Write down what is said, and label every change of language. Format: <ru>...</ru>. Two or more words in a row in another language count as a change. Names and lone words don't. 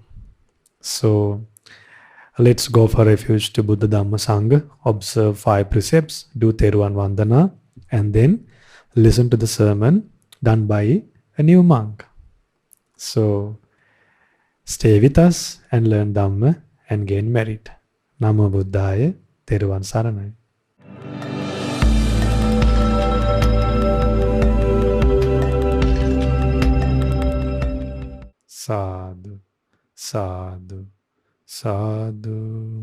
<en>So let's go for refuge to Buddha Dhamma Sangha, observe 5 precepts, do</en> <si>Theruvan Vandana,</si> <en>and then listen to the sermon done by a new monk. So stay with us and learn Dhamma and gain merit.</en> <pi>Namo Buddhaya,</pi> <si>Theruvan Saranai.</si> <pi>Sadhu, sadhu, sadhu.</pi>